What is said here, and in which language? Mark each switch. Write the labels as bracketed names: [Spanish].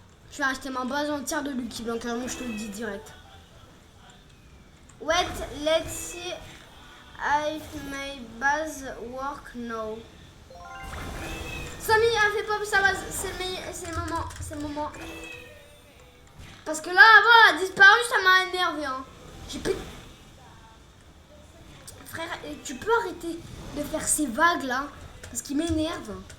[French] Je vais acheter ma base entière de Lucky Block, moi je te le dis direct. [English] Wait, let's see if my base work now. [French] Samy a fait pop sa base, c'est le moment. Parce que là, avant, elle a disparu, ça m'a énervé. Hein. J'ai plus... Frère, tu peux arrêter de faire ces vagues là, parce qu'il m'énerve.